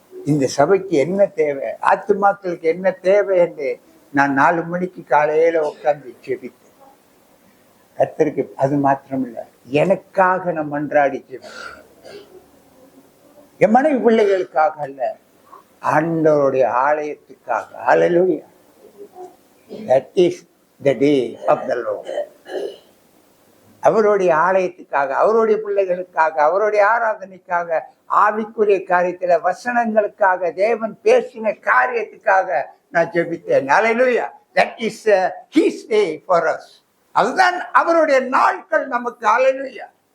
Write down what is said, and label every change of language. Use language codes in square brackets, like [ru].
[ta] இந்த சபைக்கு என்ன தேவை, ஆத்துமாக்களுக்கு என்ன தேவை என்று நான் 4 மணிக்கு காலையில உட்கார்ந்து ஜெபித்தேன். கர்த்தருக்கு அது மாத்திரம் இல்ல, எனக்காக நான் மன்றாடி ஜெபித்தேன். என் மனைவி பிள்ளைகளுக்காக அல்ல, ஆண்டவருடைய ஆலயத்துக்காக. ஹல்லேலூயா. [en] That is the day of the Lord. [ta] அவருடைய ஆலயத்துக்காக, அவருடைய பிள்ளைகளுக்காக, அவருடைய ஆராதனைக்காக, ஆவிக்குரிய காரியத்துல வசனங்களுக்காக, தேவன் பேசின காரியத்துக்காக நான் ஜெபித்தேன். [en] Hallelujah. That is his day for us. [ta] அதுதான் அவருடைய நாட்கள் நமக்கு. [en] Hallelujah.